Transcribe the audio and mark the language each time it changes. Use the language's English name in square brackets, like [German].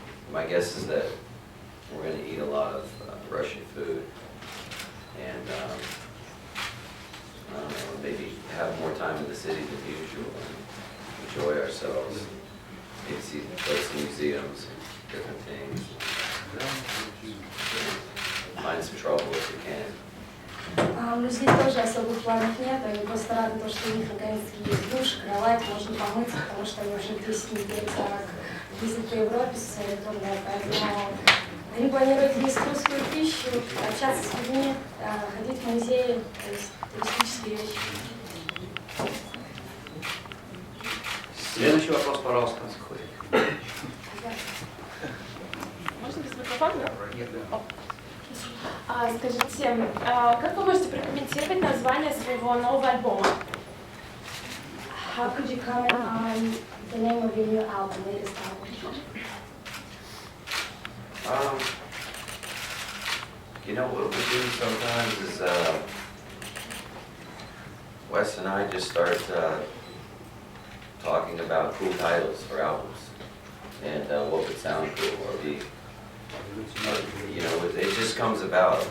[English] My guess is that we're going to eat a lot of Russian food, and I don't know, maybe have more time in the city than usual and enjoy ourselves. Maybe go to museums and different things. Find some trouble if we can. [Russian] Ну, здесь тоже особых планов нет, они просто рады, что у них наконец-таки есть душ, кровать, можно помыться, потому что они уже 10 недель так ездят по Европе со своей турне, поэтому они планируют есть русскую пищу, общаться с людьми, ходить в музеи, то есть туристические вещи. Следующий вопрос, пожалуйста. Можно без микрофона? Скажите, как вы можете прокомментировать название своего нового альбома? [English] How could you comment on the name of your new album, latest album? You know, what we do sometimes is Wes and I just start talking about cool titles for albums and what would sound cool or be, you know, it just comes about.